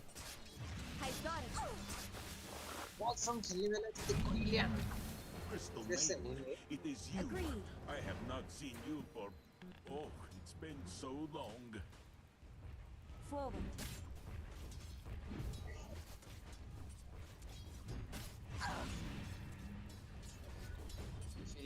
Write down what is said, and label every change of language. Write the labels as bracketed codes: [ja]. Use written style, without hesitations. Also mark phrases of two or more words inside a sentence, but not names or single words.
[en] I got it. [ne] बलसम्म खेल्ने बेला चाहिँ त्यो कहिले आउँछ [en] Crystal Yes, Maiden, sir. it is you. Agreed. I have not seen you for... Oh, it's been so long. Forward. [ne] फेरि